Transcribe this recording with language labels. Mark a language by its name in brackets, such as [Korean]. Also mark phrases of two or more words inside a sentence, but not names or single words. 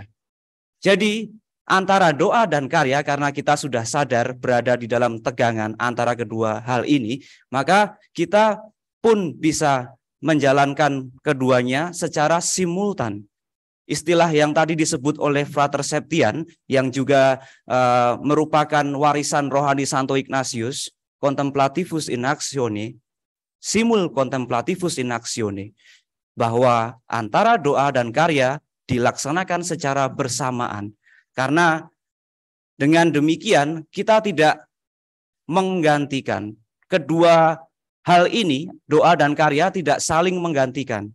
[Indonesian] Jadi antara doa dan karya, karena kita sudah sadar berada di dalam tegangan antara kedua hal ini, maka kita pun bisa menjalankan keduanya secara simultan. Istilah yang tadi disebut oleh Frater Septian, yang juga merupakan warisan rohani Santo Ignatius, [Latin] contemplativus in actione, simul contemplativus in actione, [Indonesian] bahwa antara doa dan karya dilaksanakan secara bersamaan. Karena dengan demikian kita tidak menggantikan. Kedua hal ini, doa dan karya, tidak saling menggantikan.